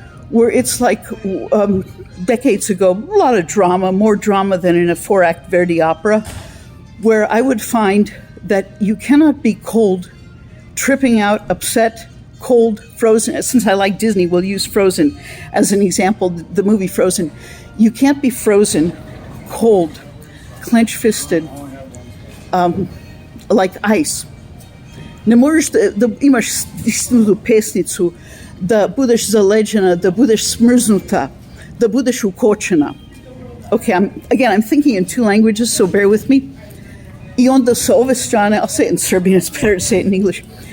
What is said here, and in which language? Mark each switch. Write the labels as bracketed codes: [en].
[en] Where it's like decades ago, a lot of drama, more drama than in a 4-act Verdi opera, where I would find that you cannot be cold, tripping out, upset, cold, frozen. Since I like Disney, we'll use Frozen as an example, the movie Frozen. You can't be frozen, cold, clench-fisted, like ice. [sr] Ne možeš da imaš stisnutu pesnicu, da budeš zaleđena, da budeš smrznuta, da budeš ukočena. [en] Okay, I'm thinking in 2 languages, so bear with me. [sr] I onda sa ove strane, [en] I'll say it in Serbian, it's better to say it in English.